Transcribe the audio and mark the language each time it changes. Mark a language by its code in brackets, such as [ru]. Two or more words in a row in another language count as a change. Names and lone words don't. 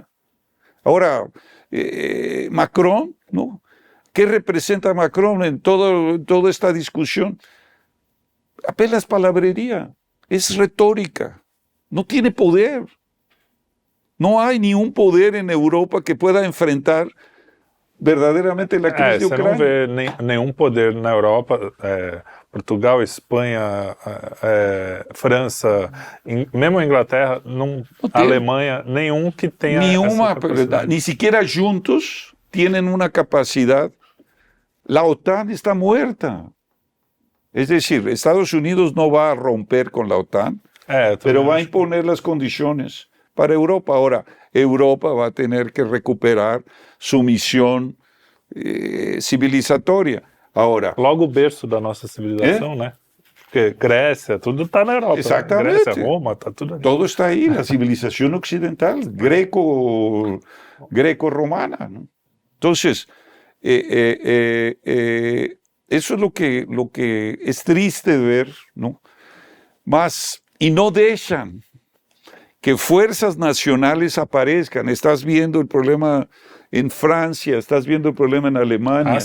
[es] Ahora, Macron, ¿no? ¿Qué representa Macron en toda esta discusión? Apenas palabrería, es retórica, no tiene poder. No hay ni un poder en Europa que pueda enfrentar [pt] verdadeiramente a crise de Ucrânia. Você não vê nenhum poder na Europa, Portugal, Espanha, França, mesmo a Inglaterra, a Alemanha, nenhum que tenha essa capacidade. [es] Ni siquiera juntos tienen una capacidad. La OTAN está muerta. Es decir, Estados Unidos no va a romper con la OTAN, pero va a imponer las condiciones para Europa. Ahora, Europa va a tener que recuperar su misión civilizatoria. [pt] Agora, logo o berço da nossa civilização, né? Porque Grécia, tudo está na Europa. Exatamente. Grécia, Roma, está tudo ali. Todo está aí, a civilização ocidental, greco-romana. [es] ¿No? Entonces, eso es lo que es triste ver, ¿no? Y no dejan que fuerzas nacionales aparezcan. Estás viendo el problema en Francia, estás viendo el problema en Alemania.